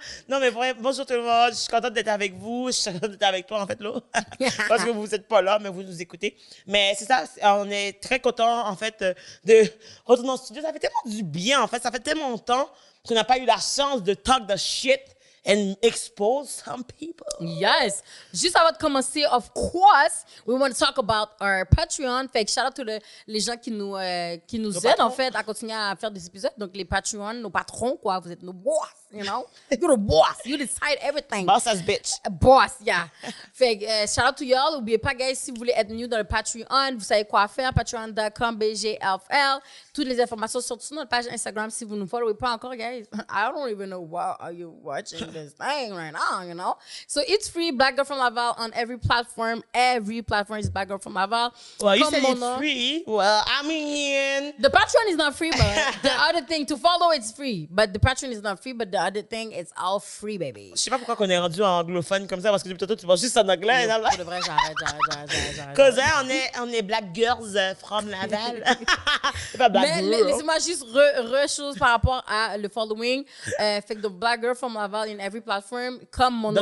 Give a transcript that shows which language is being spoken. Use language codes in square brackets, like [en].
[fr] Non, mais vraiment, bonjour tout le monde. Je suis contente d'être avec vous. Je suis contente d'être avec toi, en fait, là. Parce que vous n'êtes pas là, mais vous nous écoutez. Mais c'est ça, on est très contents, en fait, de retourner en studio. Ça fait tellement du bien, en fait. Ça fait tellement longtemps qu'on n'a pas eu la chance de [en] talk the shit and expose some people. Yes. [fr] Juste avant de commencer, [en] of course, we want to talk about our Patreon. [fr] Fait que [en] shout out to [fr] les gens qui nous aident, en fait, à continuer à faire des épisodes. Donc, les Patreons, nos patrons, quoi. Vous êtes nos boss, [en] you know? You're the boss. You decide everything. Boss as bitch. Boss, yeah. [fr] Fait que [en] shout out to y'all. [fr] N'oubliez pas, guys, si vous voulez être new dans le Patreon, vous savez quoi faire. Patreon.com, BGFL. Toutes les informations sont sur notre page Instagram. Si vous ne nous followez pas encore, [en] guys, I don't even know why are you watching this thing right now, you know? So it's free, Black Girl from Laval on every platform. Every platform is Black Girl from Laval. Well, you said it's free. Well, I mean... The Patreon is not free, but the other thing, to follow, it's free. But the Patreon is not free, but the other thing, it's all free, baby. [fr] Je sais pas pourquoi on est rendu anglophone comme ça, parce que depuis tantôt, tu parles juste en anglais. Pour de vrai, j'arrête. [en] Cause [fr] on est Black Girls from Laval. C'est pas Black Mais [en] Girl. [fr] laissez-moi juste chose par rapport à le following. Fait que [en] the Black Girl from Laval in every platform, [fr] comme mon nom